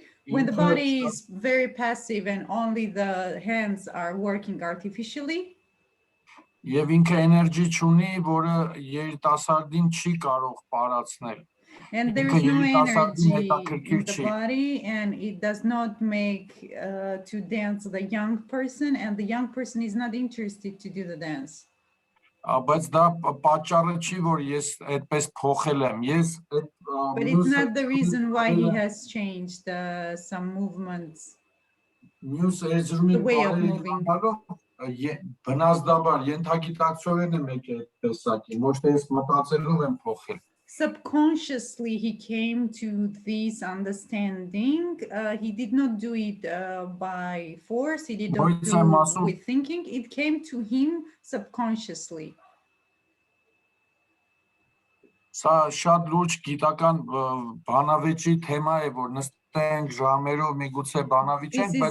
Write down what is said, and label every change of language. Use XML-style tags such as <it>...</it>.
<en>When the body is very passive and only the hands are working artificially,</en> <hy>Եվ ինքը էներգի չունի, որը երիտասարդին չի կարող պարացնել։</hy> <en>And there is no energy in the body, and it does not make to dance the young person, and the young person is not interested to do the dance.</en> <hy>Բայց դա պատճառը չի, որ ես այդպես փոխել եմ։</hy> <en>But it's not the reason why he has changed some movements. The way of moving.</en> <hy>Բնազդաբար ենթագիտակցորեն եմ եկել տեսակին, ոչ թե ես մտածելով եմ փոխել։</hy> <en>Subconsciously he came to this understanding. He did not do it by force. He did not do it with thinking. It came to him subconsciously.</en> <hy>Սա շատ լուրջ գիտական բանավեճի թեմա է, որ նստենք ժամերով միգուցե բանավիճենք, բայց</hy>